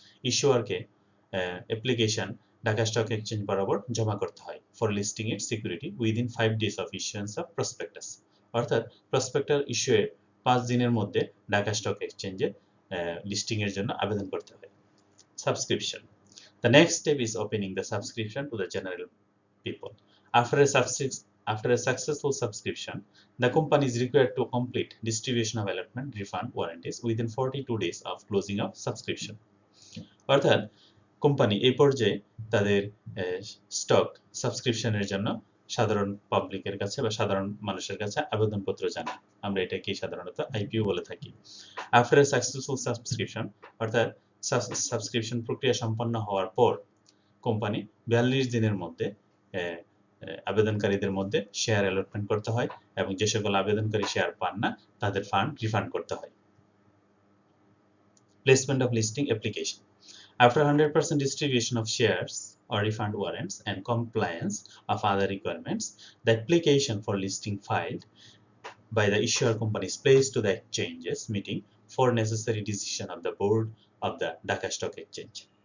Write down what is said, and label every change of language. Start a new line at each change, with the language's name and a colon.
Bangla: ইস্যুয়ারকে application Dhaka stock exchange বরাবর জমা করতে হয়
English: For listing it security within 5 days of issuance of prospectus.
Bangla: অর্থাৎ প্রসপেক্টাস ইস্যুয়ে 5 দিনের মধ্যে ঢাকা স্টক এক্সচেঞ্জে লিস্টিং এর জন্য আবেদন করতে হয়। Subscription.
English: The next step is opening the subscription to the general people. After a successful subscription, the company is required to complete distribution of allotment refund warranties within 42 days of closing of subscription.
Bangla: অর্থাৎ company এই পর্যায়ে তাদের stock সাবস্ক্রিপশনের জন্য সাধারণ পাবলিকের কাছে বা সাধারণ মানুষের কাছে আবেদনপত্র জানায়। আমরা এটাকে সাধারণত আইপিও বলে থাকি।
English: after a successful subscription
Bangla: অর্থাৎ সাবস্ক্রিপশন প্রক্রিয়া সম্পন্ন হওয়ার পর কোম্পানি 42 দিনের মধ্যে আবেদনকারীদের মধ্যে শেয়ার অ্যালটমেন্ট করতে হয় এবং যে সকল আবেদনকারী শেয়ার পান না তাদের ফান্ড রিফান্ড করতে হয়।
English: Placement of listing application. After 100% distribution of shares or refund warrants and compliance of other requirements, the application for listing filed by the issuer company is placed to the exchanges meeting for necessary decision of the board of the Dhaka Stock Exchange.